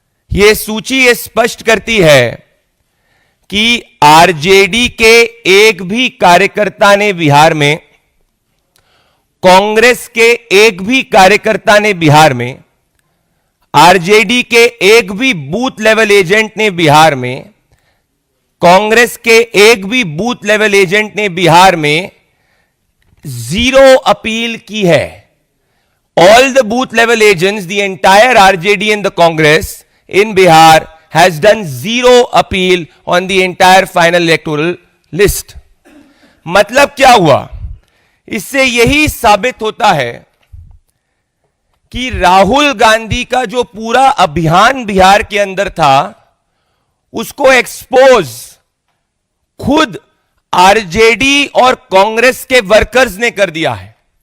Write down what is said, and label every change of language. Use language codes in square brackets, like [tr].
[hi] यह सूची ये स्पष्ट करती है कि आरजेडी के एक भी कार्यकर्ता ने बिहार में, कांग्रेस के एक भी कार्यकर्ता ने बिहार में, आरजेडी के एक भी बूथ लेवल एजेंट ने बिहार में, कांग्रेस के एक भी बूथ लेवल एजेंट ने बिहार में जीरो अपील की है। [en] All the booth level agents, the entire RJD and the Congress in Bihar has done zero appeal on the entire final electoral list. [hi] मतलब क्या हुआ? इससे यही साबित होता है कि राहुल गांधी का जो पूरा अभियान बिहार के अंदर था, उसको एक्सपोज खुद आरजेडी और कांग्रेस के वर्कर्स ने कर दिया है।